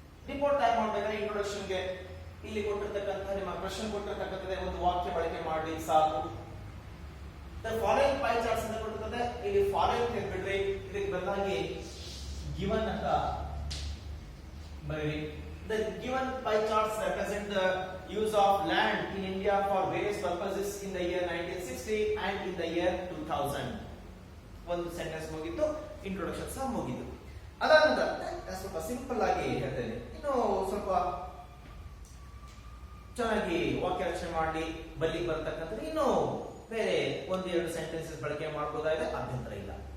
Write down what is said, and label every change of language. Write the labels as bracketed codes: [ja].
[kn] Report ತಯಾರು ಮಾಡಬೇಕಾದ್ರೆ ಇಂಟ್ರೊಡಕ್ಷನ್ಗೆ ಇಲ್ಲಿ ಕೊಟ್ಟಿರ್ತಕ್ಕಂಥ ನಿಮ್ಮ ಪ್ರಶ್ನೆ ಕೊಟ್ಟಿರ್ತಕ್ಕಂಥದ್ದೇ ಒಂದು ವಾಕ್ಯ ಬಳಕೆ ಮಾಡಿ ಸಾಕು. [en] following pie charts [kn] ಅಂತ ಕೊಟ್ಟಿರ್ತದೆ, ಇಲ್ಲಿ ಫಾಲೋಯಿಂಗ್ ಹೇಳ್ಬಿಡ್ರಿ, ಇದಕ್ಕೆ ಬದಲಾಗಿ ಗಿವನ್ ಅಂತ ಬರೀರಿ. [en] The given pie charts represent the use of land in India for various purposes in the year 1960 and in the year 2000. [kn] ಒಂದು ಸೆಂಟೆನ್ಸ್ ಮುಗಿತು, ಇಂಟ್ರೊಡಕ್ಷನ್ ಸಹ ಮುಗಿತು. ಅದಾದ ನಂತರ ಸ್ವಲ್ಪ ಸಿಂಪಲ್ ಆಗಿ ಹೇಳ್ತೇನೆ, ಇನ್ನು ಸ್ವಲ್ಪ ಚೆನ್ನಾಗಿ ವಾಕ್ಯ ರಚನೆ ಮಾಡಿ ಬರಲಿಕ್ಕೆ ಬರ್ತಕ್ಕಂಥದ್ದು ಇನ್ನು ಬೇರೆ 1-2 ಸೆಂಟೆನ್ಸಸ್ ಬಳಕೆ ಮಾಡಬಹುದಾಗಿದೆ, ಅಭ್ಯಂತರ ಇಲ್ಲ.